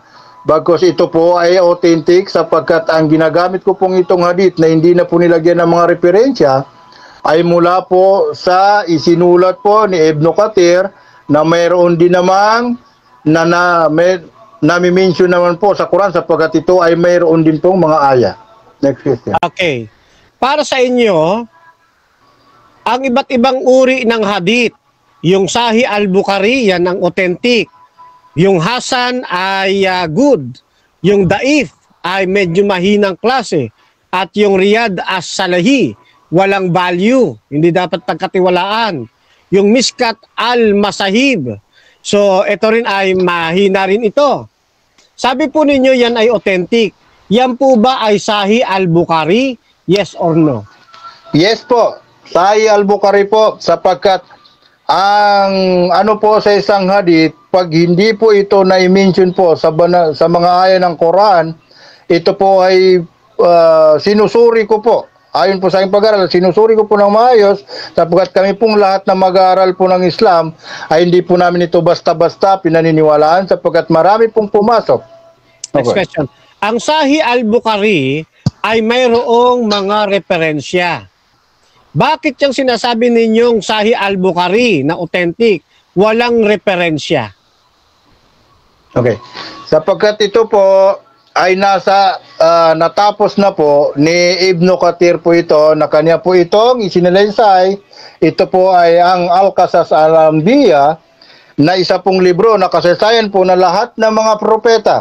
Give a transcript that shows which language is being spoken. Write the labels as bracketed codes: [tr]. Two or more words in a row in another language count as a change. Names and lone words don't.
[tl] Bagkus ito po ay authentic sapagkat ang ginagamit ko pong itong hadith na hindi na po nilagyan ng mga referensya ay mula po sa isinulat po ni Ibn Kathir na mayroon din namang nami-mention naman po sa Quran sapagkat ito ay mayroon din pong mga aya. [en] Next question. [tl] Okay. Para sa inyo, ang iba't ibang uri ng hadith, yung Sahih al-Bukhari, yan ang authentic. Yung Hasan ay good. Yung Daif ay medyo mahinang klase. At yung Riyad as-Salahi, walang value. Hindi dapat pagkatiwalaan. Yung Miskat al-Masahib. So, ito rin ay mahina rin ito. Sabi po ninyo yan ay authentic. Yan po ba ay Sahih al-Bukhari? [en] Yes or no? [tl] Yes po. Sahih al-Bukhari po sapagkat ang ano po sa isang hadith, pag hindi po ito na-mention po sa mga aya ng Quran, ito po ay sinusuri ko po. Ayon po sa aking pag-aaral, sinusuri ko po ng maayos sapagkat kami pong lahat na mag-aaral po ng Islam ay hindi po namin ito basta-basta pinaniniwalaan sapagkat marami pong pumasok. Okay. [en] Next question. [tl] Ang Sahih al-Bukhari ay mayroong mga referensya. Bakit yung sinasabi ninyong Sahih al-Bukhari na authentic, walang referensya? Okay. Sapagkat ito po ay natapos na po ni Ibn Kathir po ito na kanya po itong isinalaysay. Ito po ay ang Al-Qasas al-Anbiya na isa pong libro na kasaysayan po na lahat ng mga propeta.